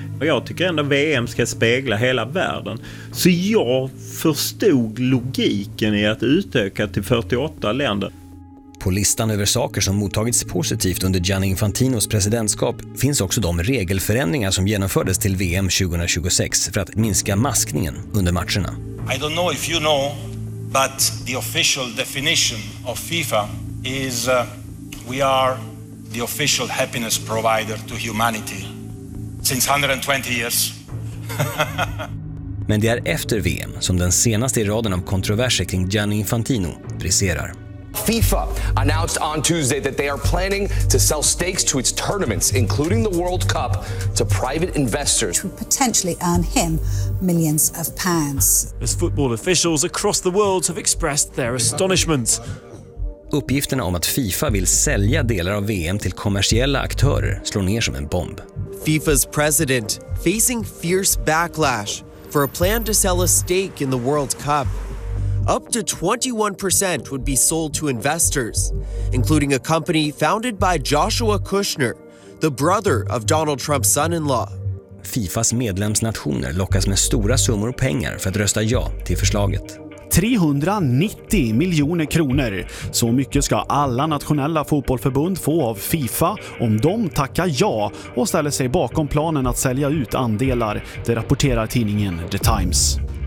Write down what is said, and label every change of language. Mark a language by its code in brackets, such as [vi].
[sv] Och jag tycker ändå VM ska spegla hela världen. Så jag förstod logiken i att utöka till 48 länder. På listan över saker som mottagits positivt under Gianni Infantinos presidentskap finns också de regelförändringar som genomfördes till VM 2026 för att minska maskningen under matcherna. [en] I don't know if you know, but the official definition of FIFA is we are the official happiness provider to humanity since 120 years. [sv] Men det är efter VM som den senaste i raden av kontroverser kring Gianni Infantino briserar. [en] FIFA announced on Tuesday that they are planning to sell stakes to its tournaments, including the World Cup, to private investors. To potentially earn him millions of pounds. As football officials across the world have expressed their astonishment. [sv] Uppgifterna om att FIFA vill sälja delar av VM till kommersiella aktörer slår ner som en bomb. [en] FIFA's president facing fierce backlash for a plan to sell a stake in the World Cup. Up to 21% would be sold to investors, including a company founded by Joshua Kushner, the brother of Donald Trump's son-in-law. [sv] FIFAs medlemsnationer lockas med stora summor pengar för att rösta ja till förslaget. 390 miljoner kronor. Så mycket ska alla nationella fotbollförbund få av FIFA om de tackar ja och ställer sig bakom planen att sälja ut andelar, det rapporterar tidningen The Times.